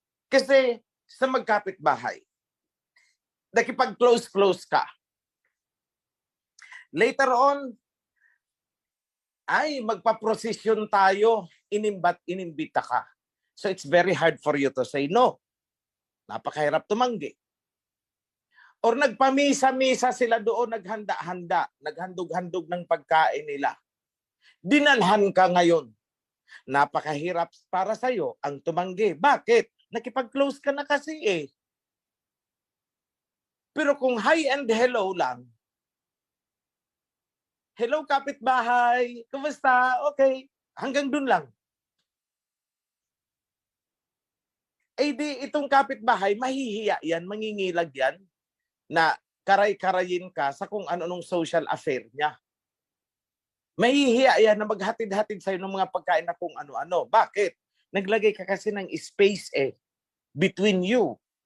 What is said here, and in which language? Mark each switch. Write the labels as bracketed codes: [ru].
[tl] Kasi sa magkapit-bahay, nakipag-close ka. [en] Later on, [tl] ay magpa-prosesyon tayo, inimbita ka. [en] So it's very hard for you to say no. [tl] Napakahirap tumanggi. Or nagpamisa-misa sila doon, naghanda-handa, naghandog-handog ng pagkain nila. Dinalhan ka ngayon. Napakahirap para sa'yo ang tumanggi. Bakit? Nakipag-close ka na kasi eh. Pero kung [en] hi and hello [tl] lang, hello kapitbahay, kumusta? Okay, hanggang dun lang. Eh di itong kapitbahay, mahihiya yan, mangingilag yan, na karay-karayin ka sa kung ano-anong social affair niya. Mahihiya yan na maghatid-hatid sa'yo ng mga pagkain na kung ano-ano. Bakit? Naglagay ka kasi ng [en] space between you.